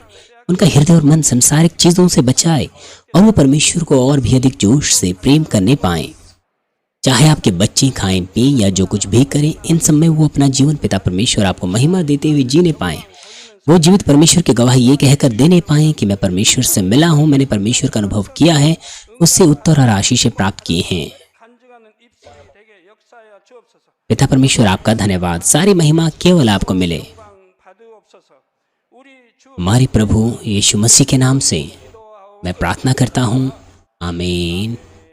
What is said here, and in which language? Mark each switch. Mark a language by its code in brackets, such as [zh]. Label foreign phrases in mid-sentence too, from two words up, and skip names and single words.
[hi] उनका हृदय और मन संसारिक चीजों से बचाए और वो परमेश्वर को और भी अधिक जोश से प्रेम करने पाएं। चाहे आपके बच्चे खाएं, पिएं या जो कुछ भी करें, इन सब में वो अपना जीवन पिता परमेश्वर आपको महिमा देते हुए जीने पाएं। वो जीवित परमेश्वर की गवाही ये कहकर देने पाएं कि मैं परमेश्वर से मिला हूँ, मैंने परमेश्वर का अनुभव किया है, उससे उत्तर और आशीषें प्राप्त किए हैं। [ko] 간증하는 입술이 되게 역사하여 주옵소서. [hi] पिता परमेश्वर, आपका धन्यवाद। सारी महिमा केवल आपको मिले। [ko] 받으옵소서. 우리 주 [hi] हमारे प्रभु यीशु मसीह के नाम से [ko] 기도하오. [hi] मैं प्रार्थना करता हूँ, आमीन।